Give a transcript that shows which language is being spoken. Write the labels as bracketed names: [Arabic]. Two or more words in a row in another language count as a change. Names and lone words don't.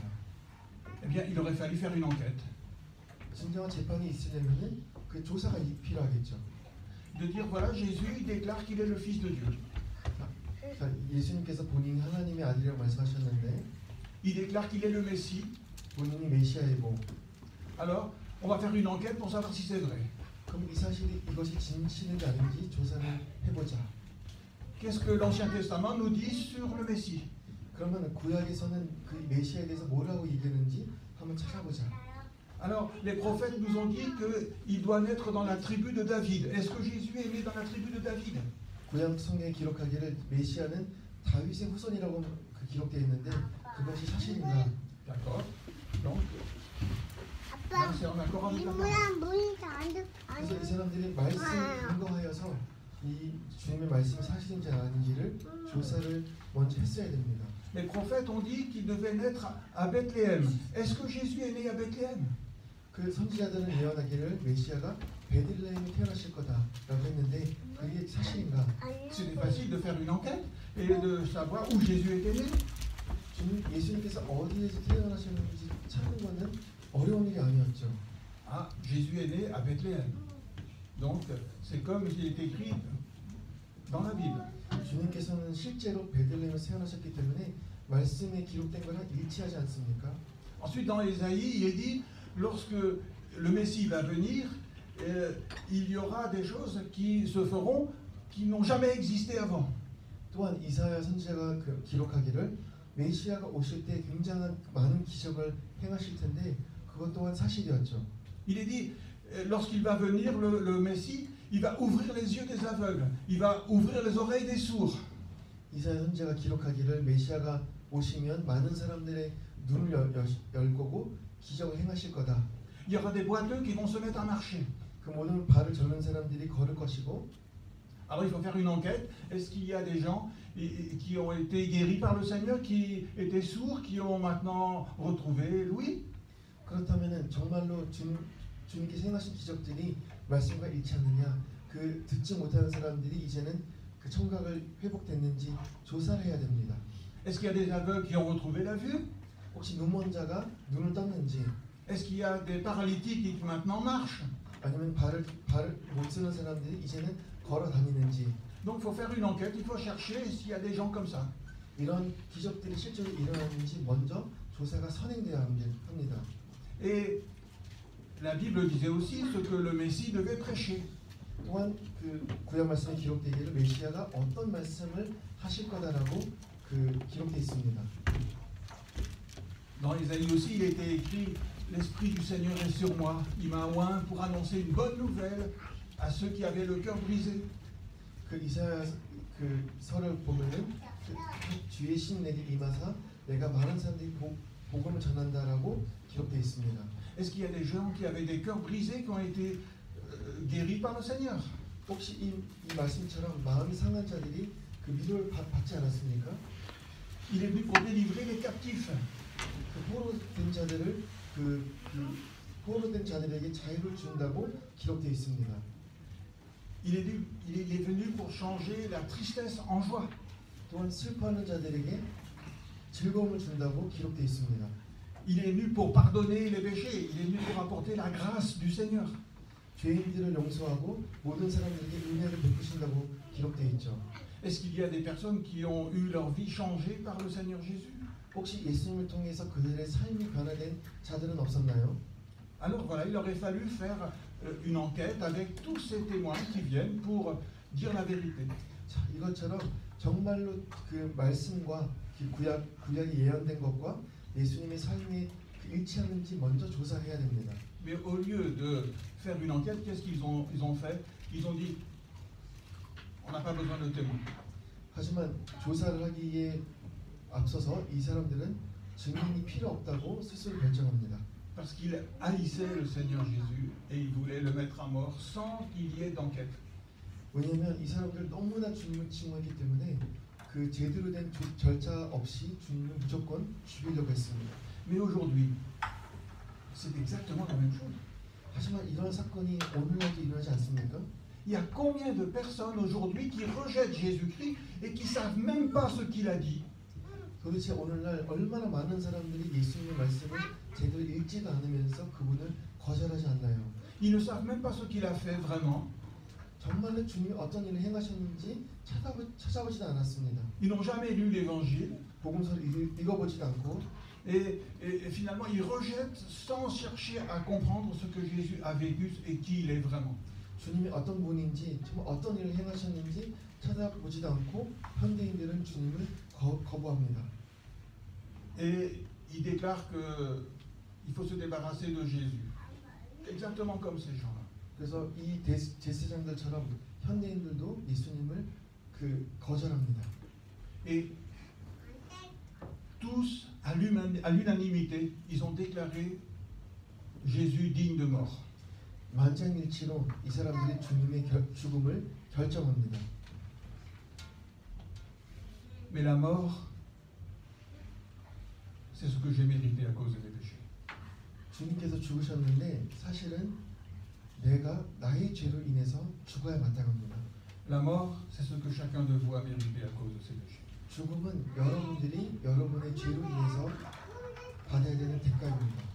[French] Eh bien, il aurait fallu faire une enquête. [Korean] 진정한 재판이 있으려면은 그 조사가 필요하겠죠. [French] De dire voilà, Jésus il déclare qu'il est le Fils de Dieu. [Korean] 자, 예수님께서 본인이 하나님의 아들이라고 말씀하셨는데, [French] Il déclare qu'il est le Messie. [Korean] 본인이 메시아이고, [French] Alors, on va faire une enquête pour savoir si c'est vrai. [Korean] 그럼 이 사실이 이것이 진실인지 아닌지 조사를 해보자. [French] Qu'est-ce que l'Ancien Testament nous dit sur le Messie? [Korean] 그러면 구약에서는 그 메시아에 대해서 뭐라고 얘기하는지 한번 찾아보자. [French] Alors, les prophètes nous ont dit qu'il doit naître dans la tribu de David. Est-ce que Jésus est né dans la tribu de David? [Korean] 구약 성경에 기록하기를 메시아는 다윗의 후손이라고 기록되어 있는데 그것이 사실인가? [French] D'accord. Donc, là, c'est en accord avec la parole. [Korean] 그래서 이 사람들이 말씀에 근거하여서 이 주님의 말씀이 사실인지 아닌지를 조사를 먼저 했어야 됩니다. [French] Les prophètes ont dit qu'il devait naître à Bethléem. Est-ce que Jésus est né à Bethléem? [Korean] 그 선지자들은 예언하기를 메시아가 베들레헴에 태어나실 거다라고 했는데 그게 사실인가? [French] C'était facile de faire une enquête et de savoir où Jésus était né. [Korean] 예수님께서 어디에서 태어나셨는지 찾는 것은 어려운 일이 아니었죠. [French] Ah, Jésus est né à Bethléem. Donc, c'est comme il est écrit dans la Bible. [Korean] 주님께서는 실제로 베들레헴에서 태어나셨기 때문에 말씀에 기록된 거랑 일치하지 않습니까? [French] Ensuite, dans Ésaïe, il est dit, lorsque le Messie va venir, il y aura des choses qui se feront qui n'ont jamais existé avant. [Korean] 또한 이사야 선지자가 기록하기를 메시아가 오실 때 굉장한 많은 기적을 행하실 텐데 그것 또한 사실이었죠. [French] Il est dit, lorsqu'il va venir, le Messie, il va ouvrir les yeux des aveugles, il va ouvrir les oreilles des sourds. [Korean] 이사야 선지자가 기록하기를 메시아가 오시면 많은 사람들의 눈을 열 거고 기적을 행하실 거다. [French] Il y aura des boiteux qui vont se mettre à marcher. [Korean] 그 모든 발을 절는 사람들이 걸을 것이고. [French] Alors il faut faire une enquête. Est-ce qu'il y a des gens qui ont été guéris par le Seigneur, qui étaient sourds, qui ont maintenant retrouvé l'ouïe? [Korean] 그렇다면은 정말로 주님께서 행하신 기적들이 말씀과 일치하느냐? 그 듣지 못하는 사람들이 이제는 그 청각을 회복됐는지 조사를 해야 됩니다. [French] Est-ce qu'il y a des aveugles qui ont retrouvé la vue? [Korean] 혹시 눈먼 자가 눈을 떴는지? [French] Est-ce qu'il y a des paralytiques qui maintenant marchent? [Korean] 아니면 발을 못 쓰는 사람들이 이제는 걸어 다니는지? [French] Donc il faut faire une enquête, il faut chercher s'il y a des gens comme ça. [Korean] 이런 기적들이 실제로 일어나는지 먼저 조사가 선행돼야 합니다. [French] Et la Bible disait aussi ce que le Messie devait prêcher. [Korean] 또한 그 구약 말씀에 기록되기를 메시아가 어떤 말씀을 하실 거다라고 기록되어 있습니다. [French] Dans Ésaïe aussi, il était écrit l'Esprit du Seigneur est sur moi, il m'a oint pour annoncer une bonne nouvelle à ceux qui avaient le cœur brisé. [Korean] 그 이사야 그 설을 보면은 주의 신 내게 임하사 내가 많은 사람들이 복음을 전한다라고 기록되어 있습니다. [French] Est-ce qu'il y a des gens qui avaient des cœurs brisés qui ont été guéris par le Seigneur? [Korean] 혹시 이 말씀처럼 마음이 상한 자들이 그 위로를 받지 않았습니까? [French] Il est venu pour délivrer les captifs. [Korean] 그 포로된 자들을 포로된 자들에게 자유를 준다고 기록되어 있습니다. [French] Il est venu pour changer la tristesse en joie. [Korean] 또한 슬퍼하는 자들에게 즐거움을 준다고 기록되어 있습니다. [French] Il est venu pour pardonner les péchés. Il est venu pour apporter la grâce du Seigneur. [Korean] 죄인들을 용서하고 모든 사람들에게 은혜를 베푸신다고 기록되어 있죠. [French] Est-ce qu'il y a des personnes qui ont eu leur vie changée par le Seigneur Jésus? [Korean] 혹시 예수님을 통해서 그들의 삶이 변화된 자들은 없었나요? [French] Alors voilà, il aurait fallu faire une enquête avec tous ces témoins qui viennent pour dire la vérité. [Korean] 자, 이것처럼 정말로 그 말씀과 구약이 예언된 것과 예수님의 삶이 일치하는지 먼저 조사해야 됩니다. [French] Mais au lieu de faire une enquête, qu'est-ce qu'ils ont fait? Ils ont dit, on n'a pas besoin de témoins. [Korean] 하지만 조사를 하기에 앞서서 이 사람들은 증인이 필요 없다고 스스로 결정합니다. [French] Parce qu'ils haïssaient le Seigneur Jésus et ils voulaient le mettre à mort sans qu'il y ait d'enquête. [Korean] 왜냐하면 이 사람들 너무나 주님을 증오했기 때문에 그 제대로 된 절차 없이 주님을 무조건 죽이려고 했습니다. [French] Mais aujourd'hui, c'est exactement la même chose. [Korean] 하지만 이런 사건이 오늘날도 일어나지 않습니까? [French] Il y a combien de personnes aujourd'hui qui rejettent Jésus-Christ et qui ne savent même pas ce qu'il a dit? [Korean] 도대체 오늘날 얼마나 많은 사람들이 예수님의 말씀을 제대로 읽지도 않으면서 그분을 거절하지 않나요? [French] Ils ne savent même pas ce qu'il a fait vraiment. [Korean] 정말로 주님이 어떤 일을 행하셨는지 찾아보지도 않았습니다. [French] Ils n'ont jamais lu l'évangile [Korean] 복음서를 읽어보지도 않고 [French] et finalement ils rejettent sans chercher à comprendre ce que Jésus a vécu et qui il est vraiment. [Korean] 주님이 어떤 분인지 정말 어떤 일을 행하셨는지 찾아보지도 않고 현대인들은 주님을 거부합니다. [French] Et ils déclarent qu'il faut se débarrasser de Jésus. Exactement comme ces gens-là. [Korean] 그래서 이 제사장들처럼 현대인들도 예수님을 거절합니다. [French] Et tous, à l'unanimité, ils ont déclaré Jésus digne de mort. [Korean] 만장일치로 이 사람들이 주님의 죽음을 결정합니다. [French] Mais la mort, c'est ce que j'ai mérité à cause des péchés. [Korean] 주님께서 죽으셨는데 사실은 내가 나의 죄로 인해서 죽어야 마땅합니다. [French] La mort, c'est ce que chacun de vous a mérité à cause de ses péchés. [Korean] 죽음은 여러분들이 여러분의 죄로 인해서 받아야 되는 대가입니다.